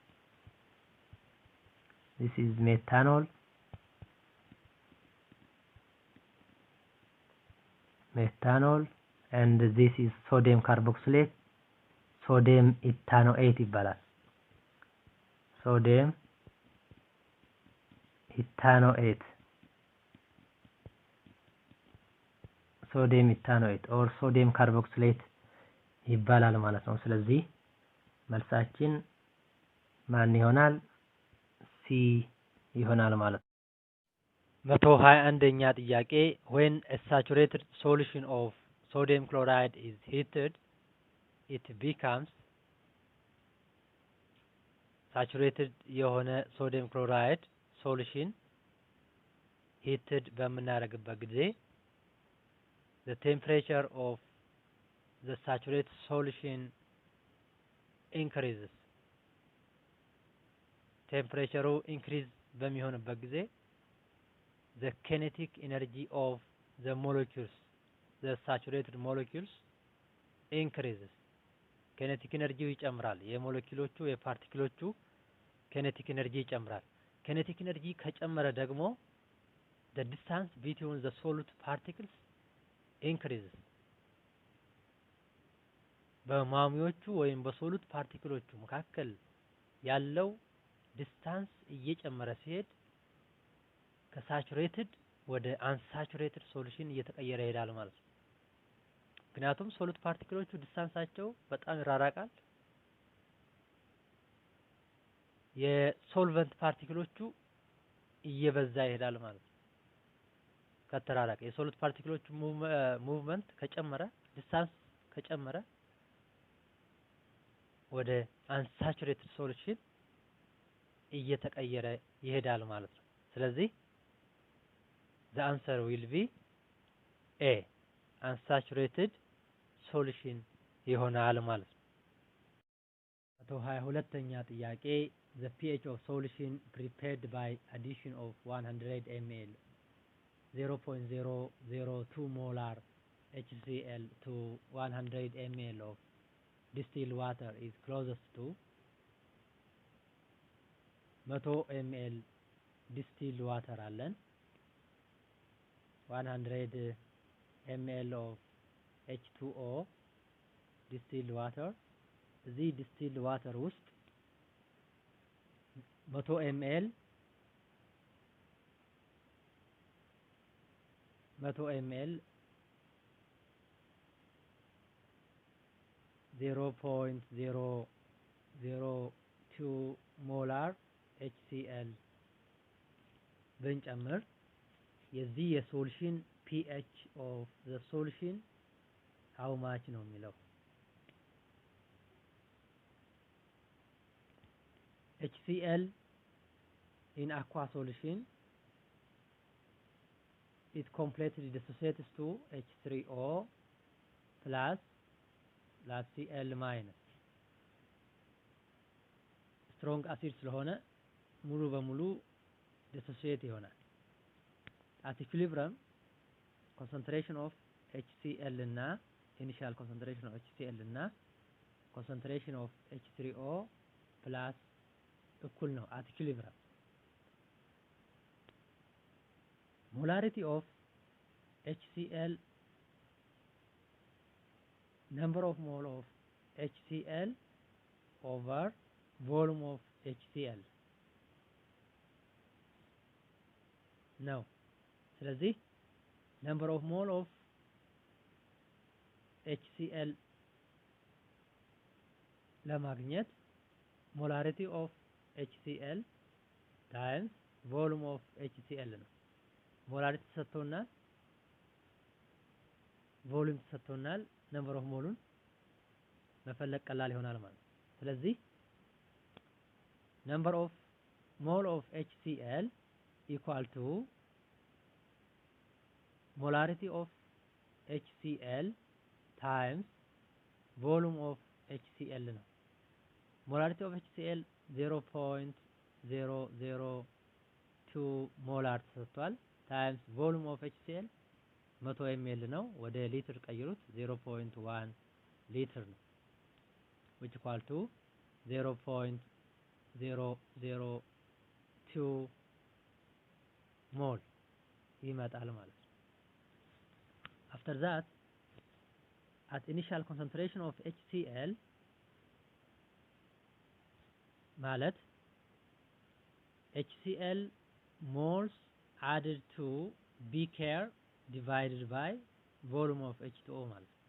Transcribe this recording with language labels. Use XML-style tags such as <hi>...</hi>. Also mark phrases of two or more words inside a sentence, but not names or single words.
<en>This is methanol and this is sodium carboxylate sodium ethanoate ይባላል። sodium ethanoate or sodium carboxylate</en> <am>ይባላል ማለት ነው። ስለዚህ መልሳችን ማን ይሆናል?</am> <en>C ይሆናል ማለት ነው።</en> <am>121ኛ ጥያቄ</am> <en>when a saturated solution of sodium chloride is heated it becomes saturated የሆነ sodium chloride solution heated</en> <am>በምናደርግበት ጊዜ</am> <en>the temperature of the saturated solution increases. temperature increase</en> <am>በሚሆንበት ጊዜ</am> <en>the kinetic energy of the molecules the saturated molecules increases kinetic energy</en> <am>ይጨምራል የሞለኪውሎቹ የፓርቲክሎቹ</am> <en>kinetic energy ይጨምራል kinetic energy</en> <am>ከጨመረ ደግሞ</am> <en>the distance between the solute particles increases</en> <am>በማሚዎቹ ወይም በሶሉት ፓርቲክሎቹ መካከል ያለው ዲስታንስ እየጨመረ ሲሄድ ከሳቹሬትድ ወደ</am> <en>unsaturated solution</en> <am>እየተቀየረ ይሄዳል ማለት ነው። ምክንያቱም ሶሉት ፓርቲክሎቹ ዲስታንሳቸው በጣም ይራራቃል። የሶልቨንት ፓርቲክሎቹ እየበዛ ይሄዳል ማለት ነው። ከተራራቀ የሶሉት ፓርቲክሎቹ ሙቭመንት ከጨመረ ዲስታንስ ከጨመረ ወደ</am> <en>unsaturated solution</en> <am>እየተቀየረ ይሄዳል ማለት ነው። ስለዚህ</am> <en>the answer will be A unsaturated solution</en> <am>ይሆናል ማለት ነው። 122ኛ ጥያቄ</am> <en>the pH of solution prepared by addition of 100 ml 0.002 molar HCl to 100 ml of distilled water is closest to 100 ml distilled water አለን 100 ml of H2O distilled water እዚህ distilled water ውስጥ 100 ml 0.002 molar HCl</en> <am>ብንጨምር የዚህ የሶሉሽን</am> <en>pH of the solution how much</en> <am>ነው የሚለው</am> <en>HCl in aqua solution it completely dissociates to H3O plus Cl minus strong acid</en> <am>ስለሆነ ሙሉ በሙሉ</am> <en>dissociate ይሆናል at equilibrium concentration of HCl እና initial concentration of HCl እና concentration of H3O plus</en> <am>እኩል ነው</am> <en>at equilibrium molarity of HCl number of mole of HCl over volume of HCl</en> <am>ነው ስለዚህ</am> <en>number of mole of HCl ለማግኘት molarity of HCl times volume of HCl ነው molarity ተሰጥቶናል volume ተሰጥቶናል number of mole</en> <am>መፈለግ ቀላል ይሆናል ማለት ስለዚህ</am> <en>number of mole of HCl equal to molarity of HCl times volume of HCl ነው molarity of HCl 0.002 molar ተሰጥቷል times volume of HCl 100 ml</en> <am>ነው ወደ ሊትር ቀይሩት</am> <en>0.1</en> <am>ሊትር ነው</am> <en>which equal to 0.002 mole</en> <am>ይመጣል ማለት ነው</am> <en>after that at initial concentration of HCl ማለት HCl moles added to beaker divided by volume of H2O ማለት</en>